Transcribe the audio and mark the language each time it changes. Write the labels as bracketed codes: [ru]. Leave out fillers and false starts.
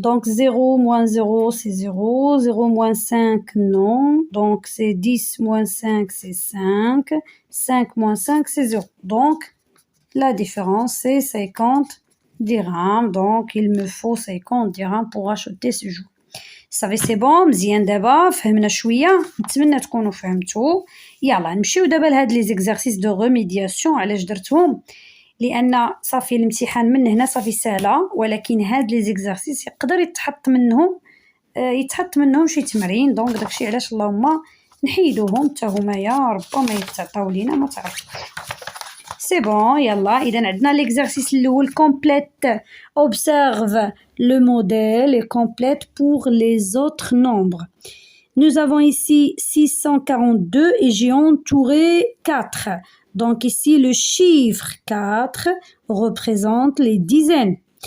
[fr] Donc 0 moins 0, c'est 0. 0 moins 5, non. Donc c'est 10 moins 5, c'est 5. 5 moins 5, c'est 0. Donc la différence, c'est 50 dirhams. Donc il me faut 50 dirhams pour acheter ce jouet. [ar] صافي سي بون مزيان. دابا فهمنا شويه، نتمنى تكونوا فهمتوا. يلا نمشيو دابا لهاد لي زيكزارسيس دو ريميدياسيون. علاش درتهم؟ لان صافي الامتحان من هنا صافي سهله، ولكن هاد لي زيكزارسيس يقدر يتحط منهم شي تمرين. دونك داكشي علاش اللهم نحيدوهم حتى هما ربما يتعطاو لينا ما تعرفش. [fr] C'est bon, [ar] yallah. إذا عندنا [fr] l'exercice [ar] الأول complète. [fr] Observe le modèle et complète pour les autres nombres. Nous avons ici 642 et j'ai entouré 4. Donc ici, le chiffre 4 représente les dizaines.